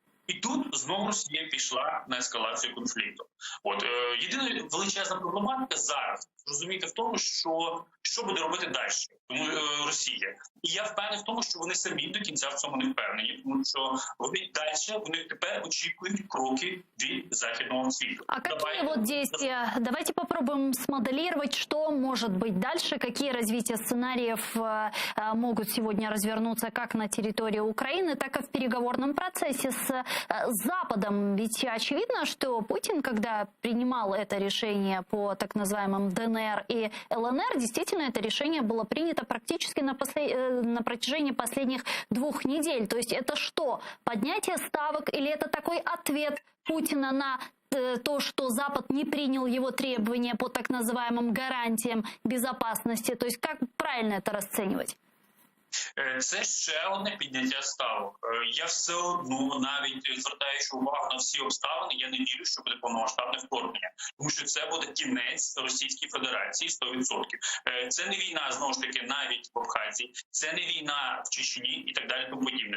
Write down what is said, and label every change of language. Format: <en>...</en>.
<uk>І тут знову Росія пішла на ескалацію конфлікту. Єдина величезна проблематика зараз, розумієте, в тому, що буде робити далі, тому Росія. І я впевнений в тому, що вони самі до кінця в цьому не впевнені, тому що вони далі, вони тепер очікують кроки від західного світу.</uk> <ru>А какие вот действия? Давайте попробуем смоделировать, что может быть дальше, какие развития сценариев могут сегодня развернуться как на территории Украины, так и в переговорном процессе с Западом. Ведь очевидно, что Путин, когда принимал это решение по так называемым ДНР и ЛНР, действительно это решение было принято практически на протяжении последних 2 недель. То есть это что? Поднятие ставок или это такой ответ Путина на то, что Запад не принял его требования по так называемым гарантиям безопасности? То есть как правильно это расценивать?</ru> <uk>Це ще одне підняття ставок. Я все одно, навіть звертаючи увагу на всі обставини, я не вірю, що буде повномасштабне вторгнення, тому що це буде кінець Російській Федерації 100%. Це не війна, знову ж таки, навіть в Абхазії, це не війна в Чечні і так далі, тому подібне.</uk>